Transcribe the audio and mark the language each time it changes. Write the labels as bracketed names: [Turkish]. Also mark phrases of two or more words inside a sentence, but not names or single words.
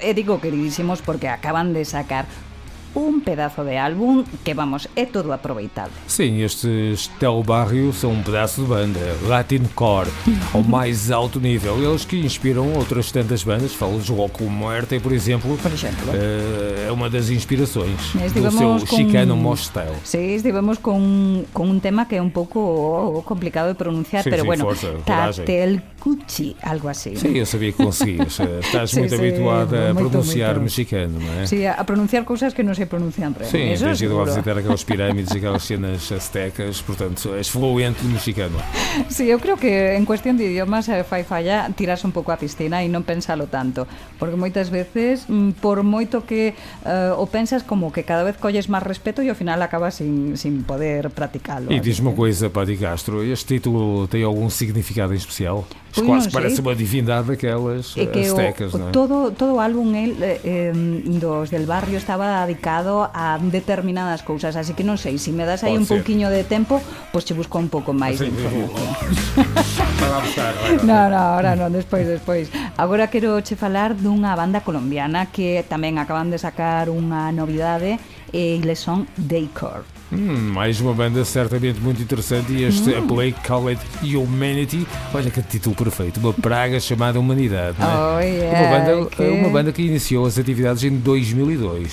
[Galician] E digo queridísimos porque acaban de sacar un pedazo de álbum que, vamos, é todo aproveitable. [Portuguese] Sim, estes Del Barrio são um pedaço de banda, Latincore, ao mais alto nível. Eles que inspiram outras tantas bandas, falo de Loco Muerte, por exemplo, é uma das inspirações do seu Chicano Mosh Style. [Galician] Sí, estivemos con un tema que é un pouco complicado de pronunciar, sí, pero sí, bueno, [Portuguese] força, [Galician] Tatelcuchi, algo así. [Portuguese] Sim, eu sabia que conseguias. Estás muito habituada a pronunciar mexicano, não é? [Galician] Sí, a pronunciar cousas que nos sei pronunciar en remo. [Portuguese] Sim, [Galician] Eso [Portuguese] tens ido a [Galician] seguro. [Portuguese] visitar aquelas pirâmides e aquelas cenas aztecas, portanto, és fluente no mexicano. [Galician] Sí, eu creo que en cuestión de idiomas fai falla tirarse un pouco a piscina e non pensalo tanto, porque moitas veces por moito que o pensas como que cada vez colles máis respeto e ao final acabas sin poder practicalo. [Portuguese] E diz-me uma coisa, Pati Castro, este título tem algum significado em especial? [Galician] Pois [Portuguese] Quase [Galician] non sei. [Portuguese] parece uma divindade daquelas [Galician] E que [Portuguese] aztecas, [Galician] non é? todo o álbum dos del barrio estaba dedicado a determinadas cousas, así que non sei, se me das aí [Portuguese] Pode [Galician] un [Portuguese] ser. [Galician] pouquiño de tempo, pois che busco un pouco máis de [Portuguese] Sim, [Galician] información. [Portuguese] Vai lá buscar, vai lá. [Galician] No, ahora non, despois. Agora quero che falar dunha banda colombiana que tamén acaban de sacar unha novidade e eles son Decor. [Portuguese] Mais uma banda certamente muito interessante e este A Plague Called Humanity, olha que título perfeito, uma praga chamada Humanidade, não é? [English] Oh, yeah, [Portuguese] uma banda que iniciou as atividades em 2002.